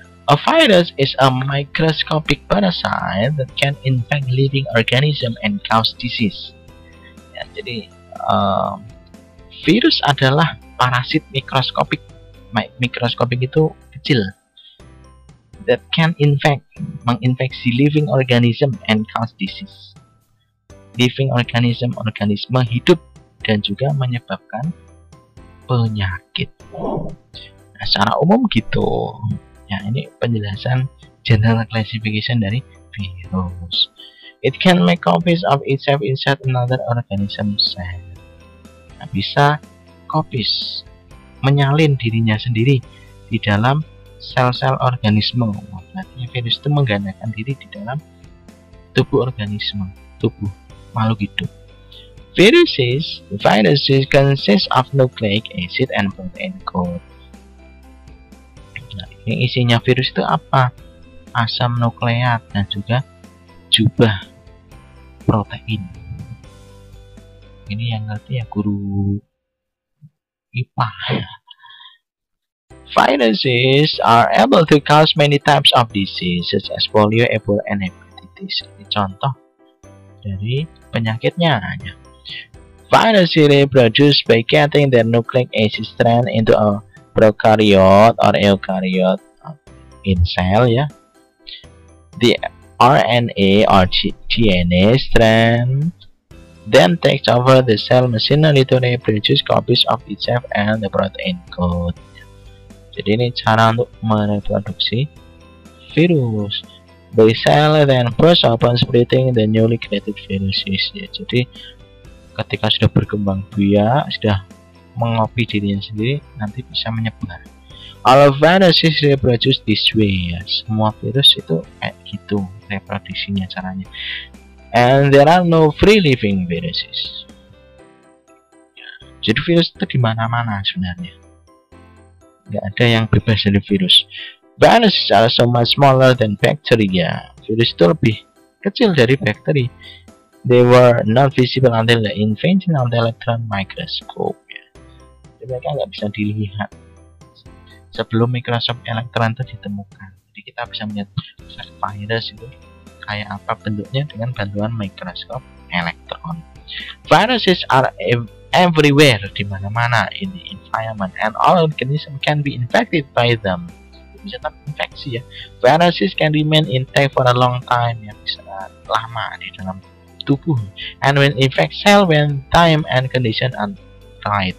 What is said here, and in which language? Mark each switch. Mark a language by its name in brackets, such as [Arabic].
[English] A virus is a microscopic parasite that can infect living organism and cause disease ya. [Indonesian] Jadi virus adalah parasit mikroskopik. Mikroskopik itu kecil, [English] that can menginfeksi living organism and cause disease. [Indonesian] Living organism, organisme hidup, dan juga menyebabkan penyakit. Nah, secara umum gitu. Ya, ini penjelasan general classification dari virus. [English] It can make copies of itself inside another organism cell. [Indonesian] Nah, bisa copies, menyalin dirinya sendiri di dalam sel-sel organisme. Berarti virus itu menggandakan diri di dalam tubuh organisme, tubuh makhluk hidup. [English] Viruses consist of nucleic acid and protein code. [Indonesian] Nah, ini isinya virus itu apa? Asam nukleat dan juga jubah protein. Ini yang ngerti ya guru IPA. [English] Viruses are able to cause many types of disease such as polio, Ebola, and hepatitis. [Indonesian] Ini contoh dari penyakitnya. [English] Viruses reproduce by getting their nucleic acid strand into a prokaryote or eukaryote in cell ya. The RNA or DNA strand then takes over the cell machinery to reproduce copies of itself and the protein code. [Indonesian] Jadi ini cara untuk mereproduksi virus. [English] The cell then bursts open splitting the newly created viruses ya. [Indonesian] Jadi ketika sudah berkembang biak, sudah mengopi dirinya sendiri, nanti bisa menyebar. [English] All viruses reproduce this way [Indonesian] ya. Semua virus itu kayak gitu reproduksinya caranya. [English] And there are no free living viruses. [Indonesian] Jadi virus itu di mana-mana sebenarnya. Nggak ada yang bebas dari virus. [English] Viruses are so much smaller than bacteria. [Indonesian] Virus itu lebih kecil dari bakteri. [English] They were not visible until the invention of the electron microscope. [Indonesian] Jadi mereka nggak bisa dilihat sebelum mikroskop elektron itu ditemukan. Jadi kita bisa melihat virus itu kayak apa bentuknya dengan bantuan mikroskop elektron. [English] Viruses are everywhere, [Indonesian] di mana-mana [English] in the environment, and all organisms can be infected by them. [Indonesian] Bisa terinfeksi ya. [English] Viruses can remain intact for a long time, [Indonesian] ya bisa lama di dalam tubuh. [English] And when infect cell when time and condition are right.